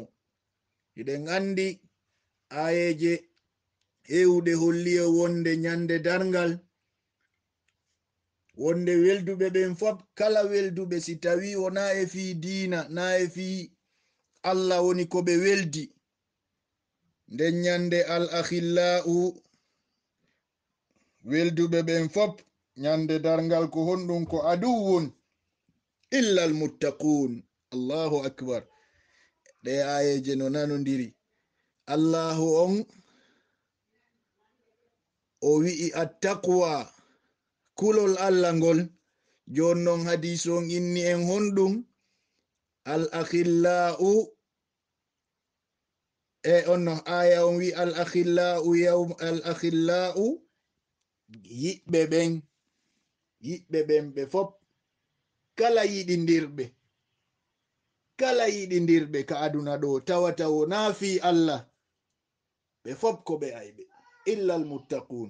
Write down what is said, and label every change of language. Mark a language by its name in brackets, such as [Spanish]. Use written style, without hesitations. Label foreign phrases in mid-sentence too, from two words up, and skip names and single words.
[Fula] eɗen andi ayeje hewde holliyo wonde nyande darngal, wonde welduɓe ɓen fop, kala welduɓe si tawi wona e fi diina, na e fi Allah woni ko ɓe weldi, nden nyande [Arabic] الأخلاء, [Fula] welduɓe ɓen fop nyande darngal ko honɗum ko [Arabic] عدو إلا المتقون. الله أكبر. [Fula] ɗe ayeje no nanodiri. Allahu on o wi'i attaqwa, kulol Allah ngol. jonnon hadise on inni en honɗum [Arabic] الأخلاء, [Fula] onno aya on wi [Arabic] الأخلاء يوم الأخلاء, [Fula] yiɓɓe ɓen ɓe fop, kala yiɗindirɓe ka aduna ɗo tawata wona fi Allah, ɓe fop ko ɓe ayɓe [Arabic] إلا المتقون.